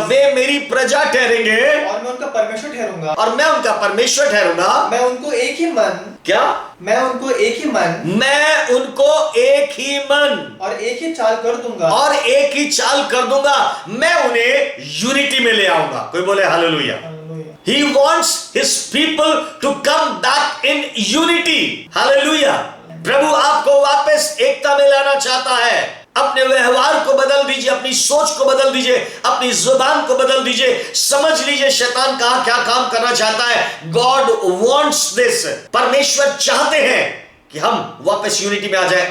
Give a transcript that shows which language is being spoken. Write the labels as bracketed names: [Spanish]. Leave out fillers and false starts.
[Hindi] वे मेरी प्रजा ठहरेंगे और मैं उनका परमेश्वर ठहरूंगा। मैं उनका परमेश्वर ठहरूंगा। मैं उनको एक ही मन क्या? मैं उनको एक ही मन मैं उनको एक ही मन और एक ही चाल कर दूंगा। और एक ही चाल कर दूंगा, मैं उन्हें यूनिटी में ले आऊंगा। कोई बोले hallelujah. Hallelujah. [English] He wants his people to come back in unity. [Hindi] Hallelujah. प्रभु आपको वापस एकता में लाना चाहता है। अपने व्यवहार को बदल दीजिए, अपनी सोच को बदल दीजिए, अपनी जुबान को बदल दीजिए। समझ लीजिए शैतान कहां क्या काम करना चाहता है। [English] God wants this. [Hindi] परमेश्वर चाहते हैं कि हम वापस यूनिटी में आ जाए।